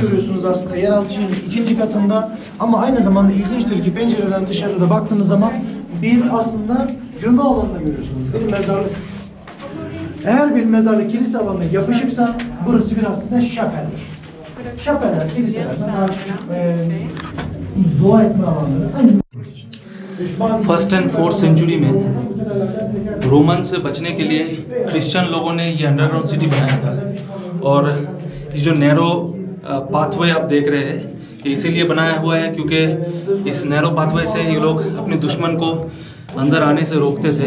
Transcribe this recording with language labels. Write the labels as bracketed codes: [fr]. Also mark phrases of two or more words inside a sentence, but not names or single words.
[tr] Görüyorsunuz aslında yeraltı şehrin ikinci katında, ama aynı zamanda ilginçtir ki pencereden dışarıda baktığınız zaman bir aslında gömü alanını görüyorsunuz. Bir mezarlık. Eğer bir mezarlık kilise alanına yapışıksa burası bir aslında şapeldir. Şapeller kiliselerden daha küçük dua etme alanları. [en] first and fourth century [hi] में रोमन से बचने के लिए क्रिश्चियन लोगों ने ये [en] underground city [hi] बनाया था। और ये जो [en] narrow pathway [hi] आप देख रहे हैं ये इसीलिए बनाया हुआ है क्योंकि इस [en] narrow pathway [hi] से ये लोग अपने दुश्मन को अंदर आने से रोकते थे।